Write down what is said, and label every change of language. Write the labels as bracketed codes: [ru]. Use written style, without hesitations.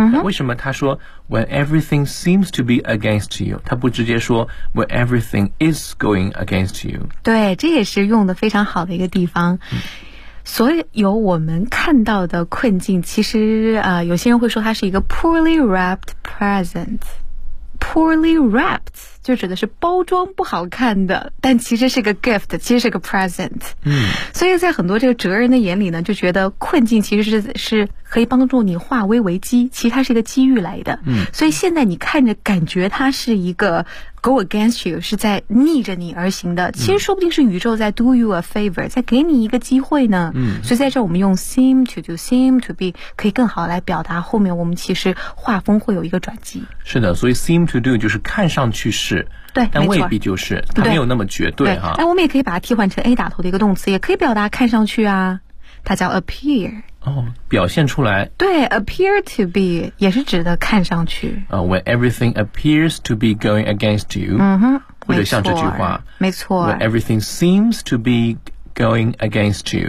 [zh] 为什么他说 [en] when everything seems to be against you， [zh] 他不直接说 [en] when everything is going against you。 [zh] 对，这也是用的非常好的一个地方。所有我们看到的困境其实有些人会说它是一个 [en] poorly wrapped present， poorly wrapped [zh] 就指的是包装不好看的，但其实是个 gift， 其实是个 present。嗯，所以在很多这个哲人的眼里呢，就觉得困境其实是可以帮助你化危为机，其实它是一个机遇来的。嗯，所以现在你看着感觉它是一个 [en] go against you， [zh] 是在逆着你而行的，其实说不定是宇宙在 [en] do you a favor， [zh] 在给你一个机会呢。嗯，所以在这我们用 [en] seem to do， seem to be [zh] 可以更好来表达后面我们其实画风会有一个转机。是的，所以 [en] seem to do [zh] 就是看上去是，对，但未必就是，没它没有那么绝对哈。那我们也可以把它替换成 A 打头的一个动词，也可以表达看上去啊，它叫 appear。哦，表现出来，对， [en] appear to be [zh] 也是指的看上去。 [en] When everything appears to be going against you，嗯哼， [zh] 或者像这句话，没错。 [en] When everything seems to be going against you，